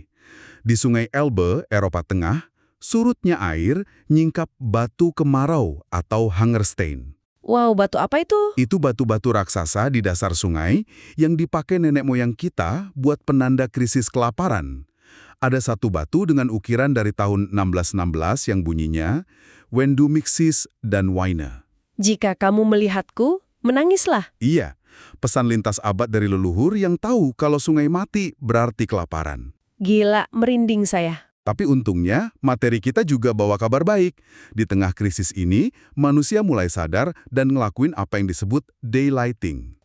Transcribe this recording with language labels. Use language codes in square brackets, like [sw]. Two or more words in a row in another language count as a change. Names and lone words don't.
[id] Di Sungai Elbe, Eropa Tengah, surutnya air nyingkap batu kemarau atau Hungerstein. Wow, batu apa itu? Itu batu-batu raksasa di dasar sungai yang dipakai nenek moyang kita buat penanda krisis kelaparan. Ada satu batu dengan ukiran dari tahun 1616 yang bunyinya [de] When du mich siehst, dann weine. [id] Jika kamu melihatku, menangislah. Iya, pesan lintas abad dari leluhur yang tahu kalau sungai mati berarti kelaparan. Gila, merinding saya. Tapi untungnya, materi kita juga bawa kabar baik. Di tengah krisis ini, manusia mulai sadar dan ngelakuin apa yang disebut daylighting.